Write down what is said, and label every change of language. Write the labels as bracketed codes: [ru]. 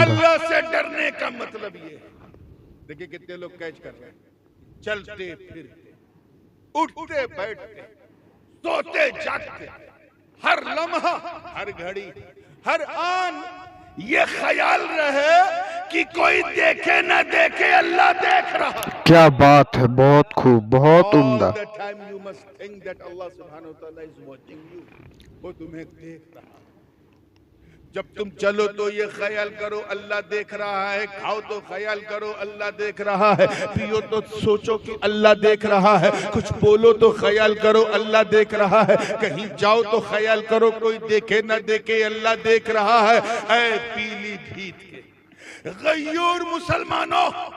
[ur] اللہ سے ڈرنے کا مطلب یہ ہے، دیکھیں کتنے لوگ کیچ کر رہے ہیں، چلتے پھرتے، اٹھتے بیٹھتے، سوتے جاگتے، ہر لمحہ، ہر گھڑی، ہر آن یہ خیال رہے کہ کوئی دیکھے نہ دیکھے، اللہ دیکھ رہا۔ کیا بات ہے، بہت خوب، بہت عمدہ۔ [en] All the time you must think that Allah subhanahu wa ta'ala is watching you. [ur] وہ تمہیں دیکھ رہا۔ جب تم چلو تو یہ خیال کرو اللہ دیکھ رہا ہے، کھاؤ تو خیال کرو اللہ دیکھ رہا ہے، پیو تو سوچو کہ اللہ دیکھ رہا ہے، کچھ بولو تو خیال کرو اللہ دیکھ رہا ہے، کہیں جاؤ تو خیال کرو کوئی دیکھے نہ دیکھے اللہ دیکھ رہا ہے۔ اے پیلی بھیت کے غیور مسلمانوں،